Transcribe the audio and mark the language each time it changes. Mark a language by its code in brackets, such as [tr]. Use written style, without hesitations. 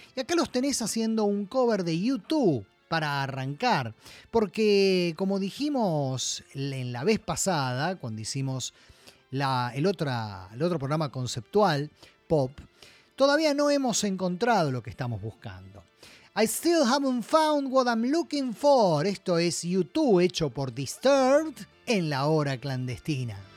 [es] Y acá los tenés haciendo un cover de U2 para arrancar, porque como dijimos en la vez pasada, cuando hicimos el otro programa conceptual, pop, todavía no hemos encontrado lo que estamos buscando. [en] I still haven't found what I'm looking for. [es] Esto es U2 hecho por Disturbed en la hora clandestina.